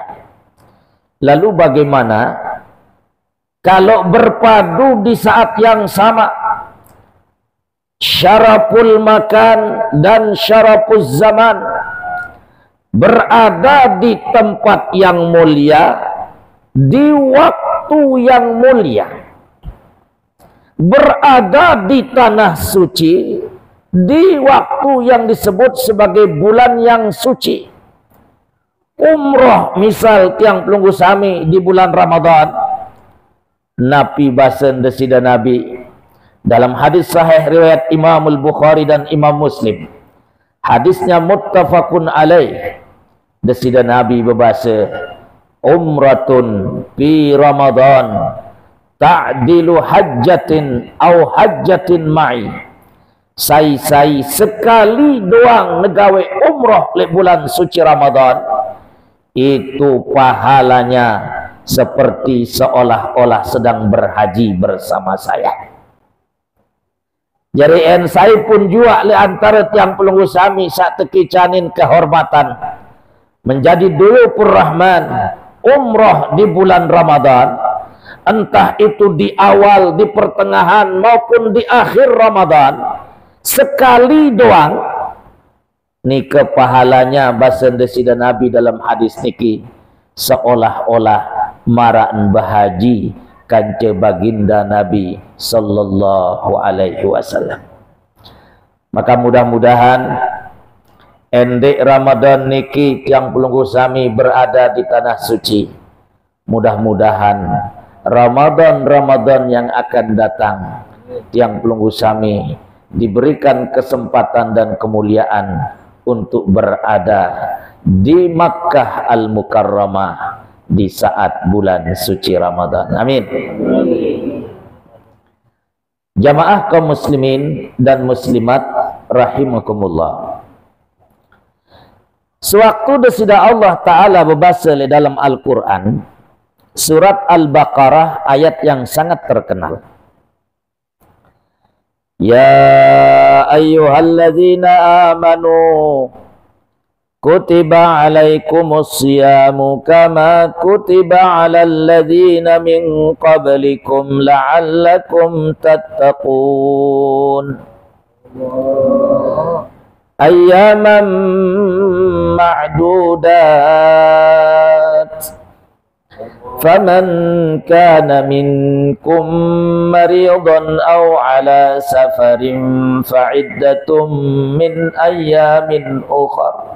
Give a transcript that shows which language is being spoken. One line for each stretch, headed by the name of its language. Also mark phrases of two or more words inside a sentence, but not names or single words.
Indonesian: Lalu bagaimana kalau berpadu di saat yang sama
Arabic: syaraful makan
Indonesian: dan
Arabic: syarafuz zaman,
Indonesian: berada di tempat yang mulia, di waktu yang mulia, berada di tanah suci, di waktu yang disebut sebagai bulan yang suci. Umroh misal tiang pelunggu sami di bulan Ramadan, Nabi
Sasak: basen desida
Indonesian: Nabi dalam hadis sahih riwayat Imam Al-Bukhari dan Imam Muslim, hadisnya
Arabic: muttafaqun alaih.
Indonesian: Desida Nabi berbahasa,
Arabic: umratun fi Ramadan ta'dilu hajjatin au hajjatin ma'i.
Indonesian: Sai sekali
Sasak: doang negawe
Indonesian: umrah le bulan suci Ramadan, itu pahalanya seperti seolah-olah sedang berhaji bersama saya. Jadi saya pun juga le antara
Sasak: tiang pelunggu sami sak teki canin
Indonesian: kehormatan menjadi
Arabic: dulupur rahman
Indonesian: umrah di bulan Ramadan, entah itu di awal, di pertengahan maupun di akhir Ramadan, sekali doang nike pahalanya bahasa desida Nabi dalam hadis niki seolah-olah maraan bahaji kanca baginda Nabi
Arabic: sallallahu alaihi wasallam.
Indonesian: Maka mudah-mudahan endek Ramadan niki
Sasak: tiang pelunggu sami
Indonesian: berada di tanah suci. Mudah-mudahan Ramadan yang akan datang
Sasak: tiang pelunggu sami
Indonesian: diberikan kesempatan dan kemuliaan untuk berada di Makkah Al-Mukarramah di saat bulan suci Ramadan. Amin. Jamaah
Arabic: kaum muslimin
Indonesian: dan muslimat rahimakumullah. Sewaktu desida Allah Ta'ala berbahasa dalam Al-Quran, surat Al-Baqarah ayat yang sangat terkenal.
Arabic: Ya ayyuhalladzina amanu kutiba alaikumus siyamu kama kutiba alal ladzina min qablikum la'allakum tattaqun. Ayyaman ma'dudat. فمن كان منكم مريضا أو على سفر فعدة من أيام أخر